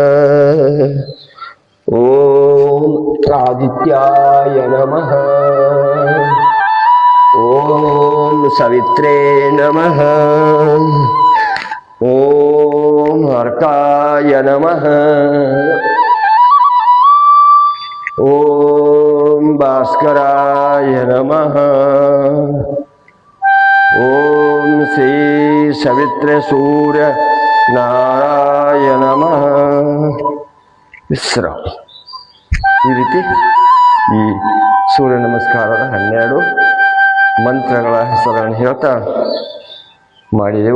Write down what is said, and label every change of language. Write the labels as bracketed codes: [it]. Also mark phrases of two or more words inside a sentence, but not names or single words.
[sa] ಓಂ ಆದಿತ್ಯಾಯ ನಮಃ, ಓಂ ಸವಿತ್ರೇ ನಮಃ, ಓಂ ಅರ್ಕಾಯ ನಮಃ, ಓಂ ಭಾಸ್ಕರಾಯ ನಮಃ, ಓಂ ಶ್ರೀ ಸವಿತ್ರೆ ಸೂರ್ಯ ನಾರಾಯಣ ನಮಃ. [kn] ವಿಶ್ರಾಮ. ಈ ರೀತಿ ಈ ಸೂರ್ಯ ನಮಸ್ಕಾರದ 12 ಮಂತ್ರಗಳ ಹೆಸರನ್ನು ಹೇಳ್ತಾ ಮಾಡಿದೆವು.